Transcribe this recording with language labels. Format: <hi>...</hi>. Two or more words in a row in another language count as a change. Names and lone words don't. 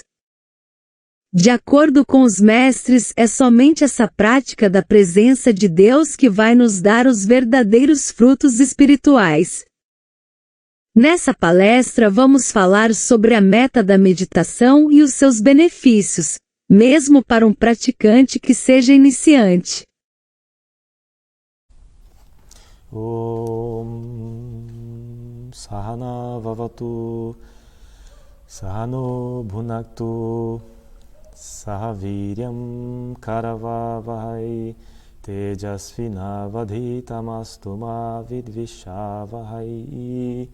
<pt>De acordo com os mestres, é somente essa prática da presença de Deus que vai nos dar os verdadeiros frutos espirituais. Nessa palestra vamos falar sobre a meta da meditação e os seus benefícios, mesmo para um praticante que seja iniciante.</pt> <sa>ॐ सहना ववतु सहनो भुनक्तु सहवीर्यं करवावहै तेजस्विनावधीतमस्तु मा विद्विषावहै.</sa>